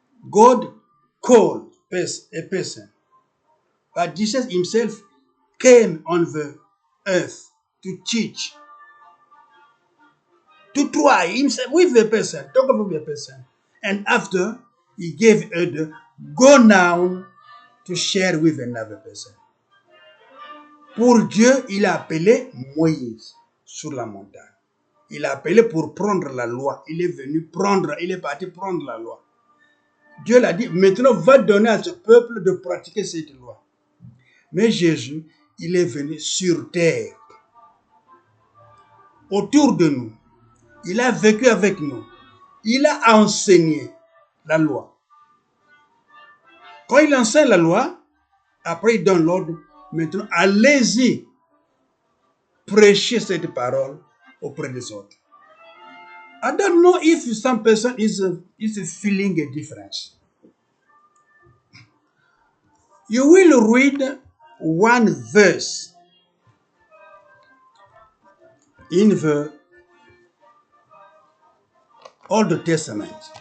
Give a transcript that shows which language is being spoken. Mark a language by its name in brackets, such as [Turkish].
[English] God called a person, but Jesus himself came on the earth to teach, to try himself with the person, talk about the person. And after, he gave order, go now to share with another person. [French] Pour Dieu, il a appelé Moïse sur la montagne. Il a appelé pour prendre la loi. Il est parti prendre la loi. Dieu l'a dit, maintenant va donner à ce peuple de pratiquer cette loi. Mais Jésus, il est venu sur terre, autour de nous. Il a vécu avec nous. Il a enseigné la loi. Quand il enseigne la loi, après il donne l'ordre, maintenant allez-y prêcher cette parole auprès des autres. [English] I don't know if some person is feeling a difference. You will read one verse in the Old Testament.